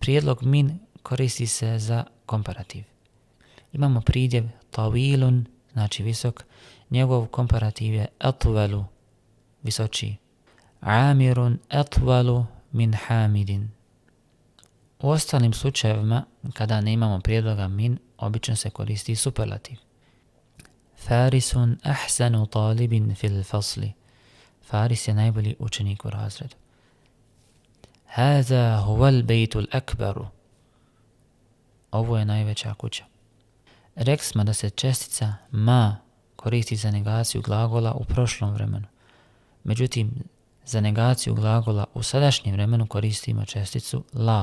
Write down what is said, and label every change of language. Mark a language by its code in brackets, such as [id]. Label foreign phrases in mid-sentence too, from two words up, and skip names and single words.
[bs] Prijedlog min koristi se za komparativ. Imamo pridjev tawilun, znači visok, njegov komparativ je atwalu, visočiji. [ar] أميرٌ أطولُ من حامدٍ. [bs] U ostalim slučajevima, kada ne imamo prijedloga min, obično se koristi superlativ. [ar] فارسٌ أحسنُ طالبٍ في الفصل. [bs] Faris je najbolji učenik u razredu. [ar] هذا هو البيت الأكبر. [bs] Ovo je najveća kuća. Rekli smo da se čestica ma koristi za negaciju glagola u prošlom vremenu. Međutim, za negaciju glagola u sadašnjem vremenu koristimo česticu la.